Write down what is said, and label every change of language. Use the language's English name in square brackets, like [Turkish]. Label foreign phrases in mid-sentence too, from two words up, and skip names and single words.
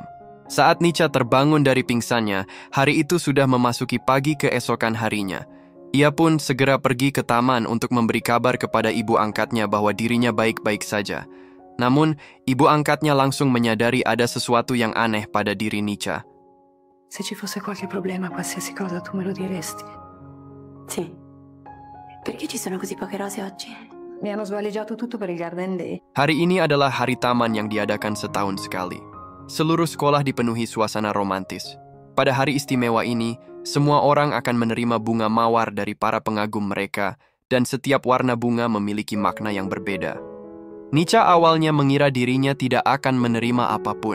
[Indonesian] Saat Nica terbangun dari pingsannya, hari itu sudah memasuki pagi keesokan harinya. Ia pun segera pergi ke taman untuk memberi kabar kepada ibu angkatnya bahwa dirinya baik-baik saja. Namun, ibu angkatnya langsung menyadari ada sesuatu yang aneh pada diri Nica. [Italian] Se ci fosse qualche problema, qualsiasi cosa, tu me lo diresti. sì. Perché ci sono così poche rose oggi? Mi hanno svaligiato tutto per il Garden Day. [Indonesian] Hari ini adalah hari taman yang diadakan setahun sekali. Seluruh sekolah dipenuhi suasana romantis. Pada hari istimewa ini, semua orang akan menerima bunga mawar dari para pengagum mereka, dan setiap warna bunga memiliki makna yang berbeda. Nica awalnya mengira dirinya tidak akan menerima apapun.